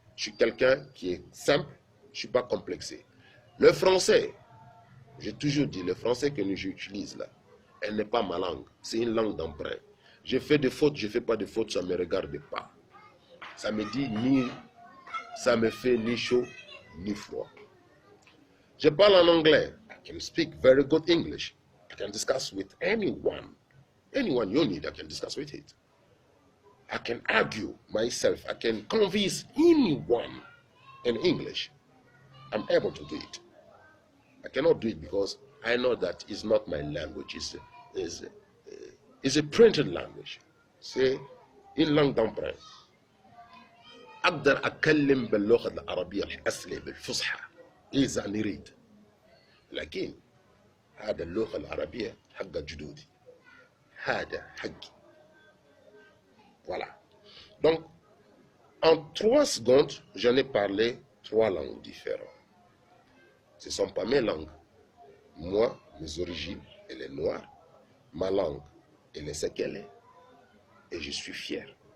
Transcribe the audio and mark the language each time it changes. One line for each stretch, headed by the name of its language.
French: Je suis quelqu'un qui est simple, je ne suis pas complexé. Le français, j'ai toujours dit, le français que j'utilise là, elle n'est pas ma langue. C'est une langue d'emprunt. Je fais des fautes, je ne fais pas de fautes, ça ne me regarde pas. Ça me dit ça me fait ni chaud, ni froid. Je parle en anglais.
English: I can speak very good English. I can discuss with anyone. Anyone you need, I can discuss with it. I can argue myself. I can convince anyone in English. I'm able to do it. I cannot do it because I know that it's not my language. It's a printed language.
French: C'est une langue d'emprunt.
Arabic: أقدر أتكلم باللغة العربية الأصلية بالفصحى إذا نريد. لكن هذا اللغة العربية حق جدودي. هذا حقي. Voilà.
French: Donc, en 3 secondes, j'en ai parlé 3 langues différentes. Ce ne sont pas mes langues. Moi, mes origines, elle est noire. Ma langue, elle est ce qu'elle est. Et je suis fier.